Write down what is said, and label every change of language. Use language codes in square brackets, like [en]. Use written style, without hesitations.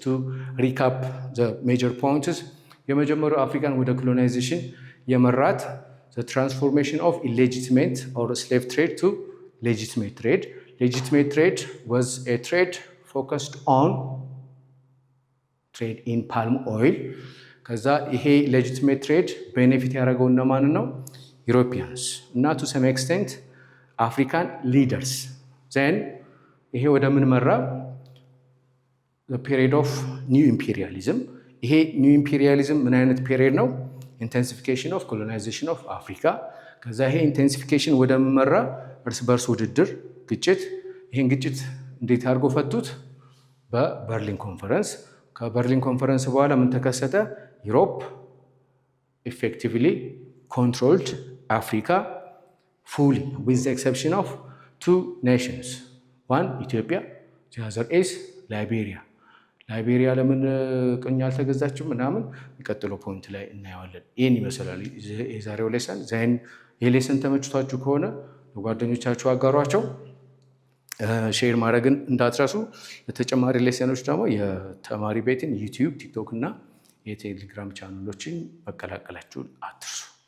[en] To recap the major points, [am] የመጀመሪያው አፍሪካን ወደ ኮሎናይዜሽን የመራት [en] the transformation of illegitimate or slave trade to legitimate trade. Legitimate trade was a trade focused on trade in palm oil. [am] ከዛ ይሄ legitimate trade ቤኔፊት ያደረገው እነማን ነው? Europeans እና [en] to some extent [am] አፍሪካን ሊደርስ ዘን ይሄ ወደ ምን መራ? ፔሪድ ኦፍ ኒው ኢምፔሪያሊዝም። ይሄ ኒው ኢምፔሪያሊዝም ምን አይነት ፔሪድ ነው? [en] ኢንቴንሲፊኬሽን ኦፍ ኮሎናይዜሽን ኦፍ አፍሪካ። [am] ከዛ ይሄ ኢንቴንሲፊኬሽን ወደ ምን መራ? እርስ በርስ ውድድር፣ ግጭት። ይሄን ግጭት እንዴት አድርጎ ፈቱት? በበርሊን ኮንፈረንስ። ከበርሊን ኮንፈረንስ በኋላ ምን ተከሰተ? [en] ዩሮፕ ኢፌክቲቭሊ ኮንትሮልድ አፍሪካ fully with the exception of two nations, one Ethiopia, the other is Liberia. [am] ላይቤሪያ ለምን ቅኝ አልተገዛችም ምናምን የሚቀጥለው ፖይንት ላይ እናየዋለን። ይህን ይመስላል የዛሬው ሌሰን። ዛይን ይህ ሌሰን ተመችቷችሁ ከሆነ ለጓደኞቻችሁ አጋሯቸው፣ ሼር ማድረግን እንዳትረሱ። ለተጨማሪ ሌሰኖች ደግሞ የተማሪ ቤትን ዩቲዩብ፣ ቲክቶክ እና የቴሌግራም ቻናሎችን መቀላቀላችሁን አትርሱ።